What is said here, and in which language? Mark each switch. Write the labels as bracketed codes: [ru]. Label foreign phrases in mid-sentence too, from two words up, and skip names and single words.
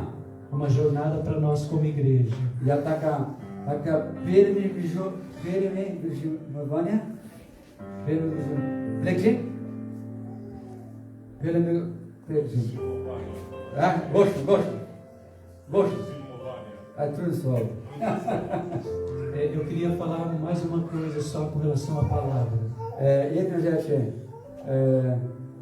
[pt] uma jornada para nós como igreja. [pl] Ja taka pielęgnowanie? Pielęgnowanie. [pt] Gosto. É tudo só. Eu queria falar mais uma coisa só com relação à palavra. [pl] Jedna rzecz.